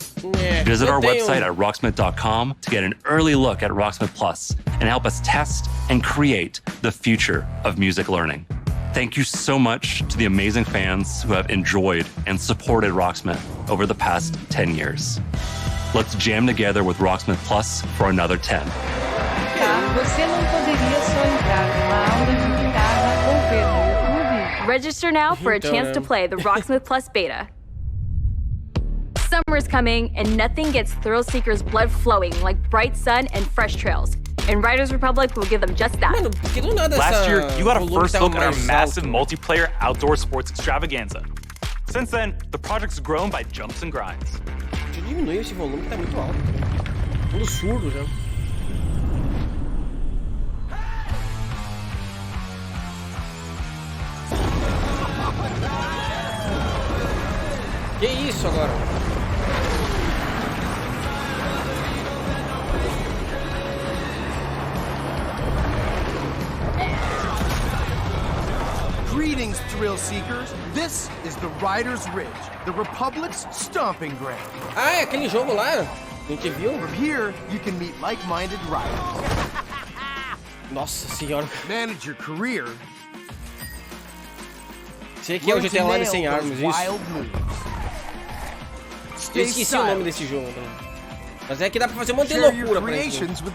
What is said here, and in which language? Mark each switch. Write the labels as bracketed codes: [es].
[en] Visit our website at rocksmith.com to get an early look at Rocksmith Plus and help us test and create the future of music learning. Thank you so much to the amazing fans who have enjoyed and supported Rocksmith over the past 10 years. Let's jam together with Rocksmith Plus for another 10. [pt] Você não poderia só entrar numa aula de guitarra ou ver no YouTube. [en] Register now for a chance to play the Rocksmith Plus beta. Summer's coming, and nothing gets thrill seekers' blood flowing like bright sun and fresh trails. And Riders Republic will give them just that. Last year, you got a first look at our massive multiplayer outdoor sports extravaganza. Since then, the project's grown by jumps and grinds. [pt] Diminui esse volume que tá muito alto. Tudo surdo já. Que isso agora? [en] Greetings, thrill seekers. This is the Riders Ridge, the Republic's stomping ground. [pt] Ah, é aquele jogo lá? A gente viu? [en] From here, you can meet like-minded riders. [pt] Nossa senhora. [en] Manage your career. [pt] Sei que é o GTA Online sem armas, isso. Eu esqueci o nome desse jogo, né? Mas é que dá pra fazer um monte de loucura pra isso.